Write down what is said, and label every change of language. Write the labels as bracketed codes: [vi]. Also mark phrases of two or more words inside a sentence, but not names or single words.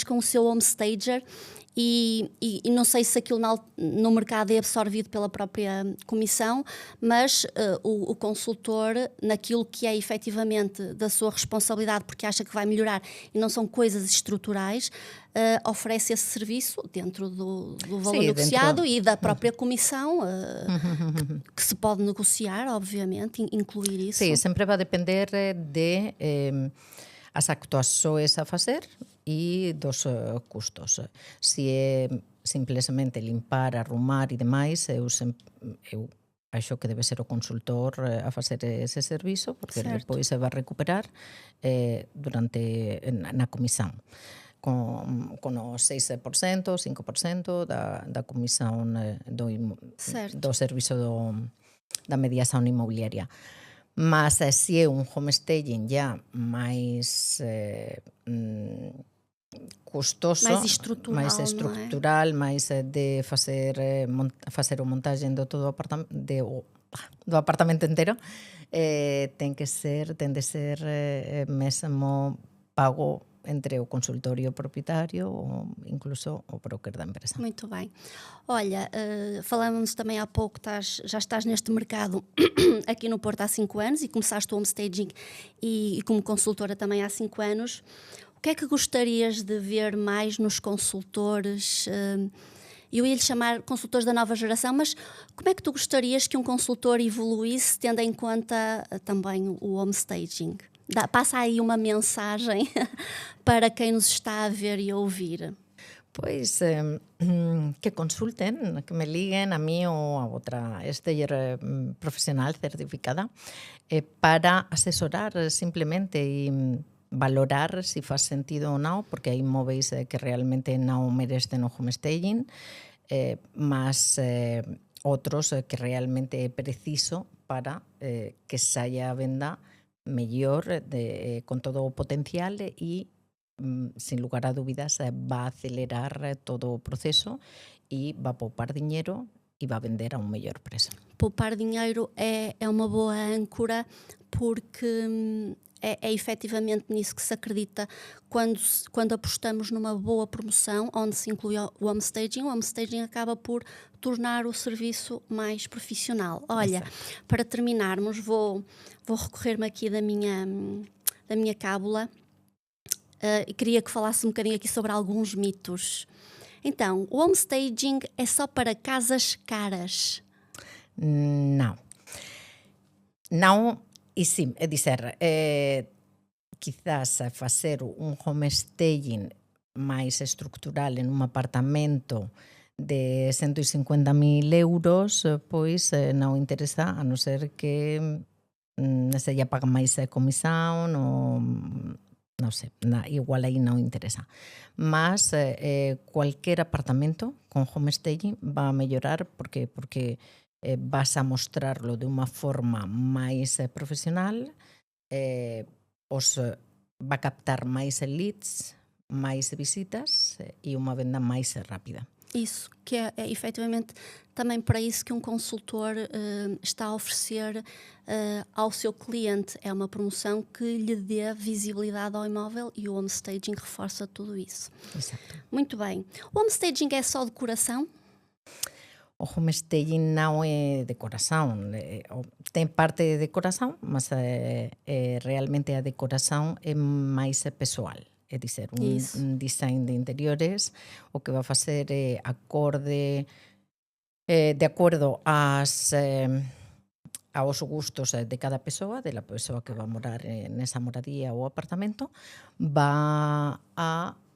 [pt] com o seu homestager e não sei se aquilo no mercado é absorvido pela própria comissão, mas o consultor, naquilo que é efetivamente da sua responsabilidade, porque acha que vai melhorar e não são coisas estruturais, oferece esse serviço dentro do valor negociado e da própria comissão, que se pode negociar, obviamente, incluir isso. [gl] Sim, sempre vai depender de... as actuações a facer e dos custos. Se é simplesmente limpar, arrumar e demais, eu acho que debe ser o consultor a facer ese servizo, porque depois se vai recuperar na comisión. Con o 6%, 5% da comisión do servizo da mediación inmobiliaria. Mas se é un homestaging já máis custoso, máis estructural, máis de facer o montaxen do todo do apartamento entero, ten de ser mesmo pago entre o consultorio proprietário ou incluso o broker da empresa. [pt] Muito bem. Olha, falamos também há pouco, já estás neste mercado aqui no Porto há 5 anos e começaste o homestaging e como consultora também há 5 anos. O que é que gostarias de ver mais nos consultores? Eu ia lhe chamar consultores da nova geração, mas como é que tu gostarias que um consultor evoluísse tendo em conta também o homestaging? Passa aí uma mensagem para quem nos está a ver e a ouvir. [gl] Pois que consulten, que me liguen a mí ou a outra stager profesional certificada para asesorar simplemente e valorar se faz sentido ou non, porque hai inmóveis que realmente non merecen o homestaging, mas outros que realmente é preciso para que saia a venda mellor, con todo o potencial e, sin lugar a dúbidas, va a acelerar todo o proceso e va a poupar dinheiro e va a vender a un mellor preço. [pt] Poupar dinheiro é uma boa âncora porque é efetivamente nisso que se acredita quando apostamos numa boa promoção onde se inclui o homestaging acaba por tornar o serviço mais profissional. Olha, para terminarmos, vou recorrer-me aqui da minha cábula e queria que falasse um bocadinho aqui sobre alguns mitos. Então, o homestaging é só para casas caras? [gl] Não, e sim, é dizer, quizás facer un homestaging máis estructural en un apartamento de 150.000 euros, pois non interesa, a non ser que se lle paga máis comisión ou non sei, igual aí non interesa. Mas cualquier apartamento con homestaging va a mellorar porque vas a mostrarlo de unha forma máis profesional, va a captar máis leads, máis visitas e unha venda máis rápida. [pt] Isso, que é efetivamente também para isso que um consultor está a oferecer ao seu cliente. É uma promoção que lhe dê visibilidade ao imóvel e o homestaging reforça tudo isso. Exato. Muito bem. O homestaging é só decoração? [gl] O homestaging non é decoración, ten parte de decoración, mas realmente a decoración é máis pessoal. É dizer, un design de interiores o que va a facer é de acordo aos gustos de cada persoa, de la persoa que va a morar nesa moradía ou apartamento, va a